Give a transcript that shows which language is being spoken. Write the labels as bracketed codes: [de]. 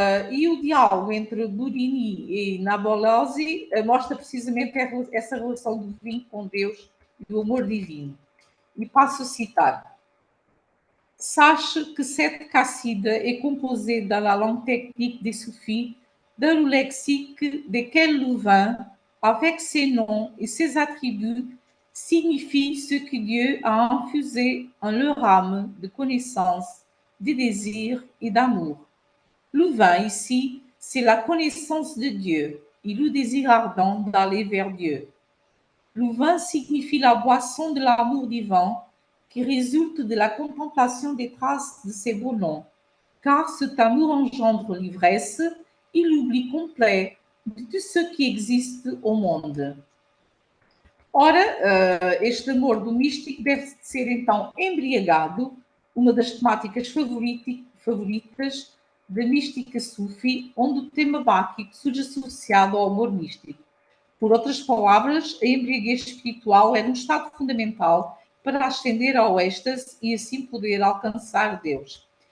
[pt] E o diálogo entre Burini e Nabolosi mostra precisamente essa relação do vinho com Deus e o amor divino. E passo a citar. [fr] Sache que cette casside est composée dans la langue technique des soufis d'un lexique desquels le vin, avec ses noms et ses attributs, signifie ce que Dieu a infusé en leur âme de connaissance, de désir et d'amour. Le vin ici, c'est la connaissance de Dieu et le désir ardent d'aller vers Dieu. Le vin signifie la boisson de l'amour divin qui résulte de la contemplation des traces de ses beaux noms, car cet amour engendre l'ivresse et l'oubli complet de tout ce qui existe au monde. [pt] Ora, este amor do místico deve ser então embriagado, uma das temáticas favoritas da mística sufi, onde o tema báquico surge associado ao amor místico. Por outras palavras, a embriaguez espiritual é um estado fundamental para ascender ao êxtase e assim poder alcançar Deus.